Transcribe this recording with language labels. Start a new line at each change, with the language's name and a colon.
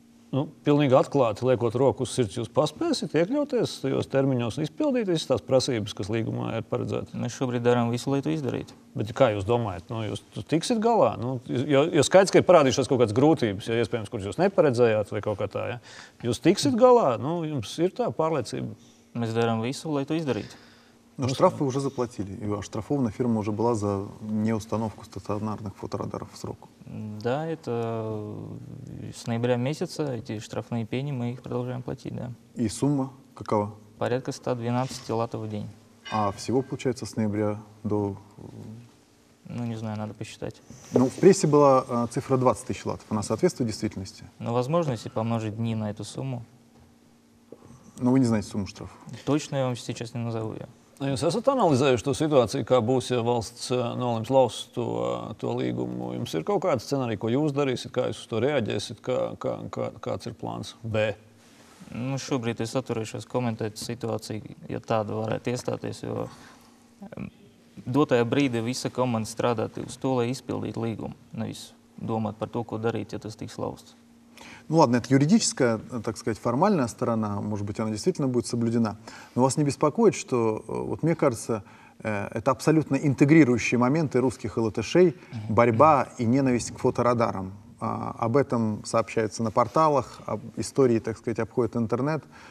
Latvian: Nu, pilnīgi atklāti, liekot roku uz sirds, jūs paspēsiet iekļauties tajos termiņos un izpildīt visas tās prasības, kas līgumā ir paredzētas? Mēs šobrīd darām visu, lai to izdarītu. Bet kā jūs domājat, nu, jūs tiksit galā? Nu, jo skaidrs, ka ir parādījušās kaut kādas grūtības, ja iespējams, kuras jūs neparedzējāt vai kaut kā tā. Ja? Jūs tiksit galā, nu, jums ir tā pārliecība? Mēs darām visu, lai to izdarītu.
Russian: Но штрафы уже заплатили, и оштрафована фирма уже была за неустановку стационарных фоторадаров в срок. Да, это с ноября месяца эти штрафные пени мы их продолжаем платить, да. И сумма какова? Порядка 112 латов в день. А всего, получается, с ноября до... Ну, не знаю, надо посчитать. Ну, в прессе была цифра 20 тысяч латов. Она соответствует действительности? Но возможно, если помножить дни на эту сумму. Но вы не знаете сумму штрафа? Точно я вам сейчас не назову ее.
Latvian: Jūs esat analizējuši to situāciju, kā būs, ja valsts nolems laust to līgumu? Jums ir kaut kāda scenārija, ko jūs darīsiet, kā jūs uz to reaģēsiet, kāds ir plāns B? Nu, šobrīd es atturēšos komentēt situāciju, ja tāda varētu iestāties, jo dotajā brīdī visa komanda strādā uz to, lai izpildītu līgumu, nevis domāt par to, ko darīt, ja tas tiks lausts.
Russian: Ну ладно, это юридическая, так сказать, формальная сторона, может быть, она действительно будет соблюдена. Но вас не беспокоит, что, вот мне кажется, это абсолютно интегрирующие моменты русских и латышей, борьба и ненависть к фоторадарам. Об этом сообщается на порталах, об истории, так сказать, обходит интернет.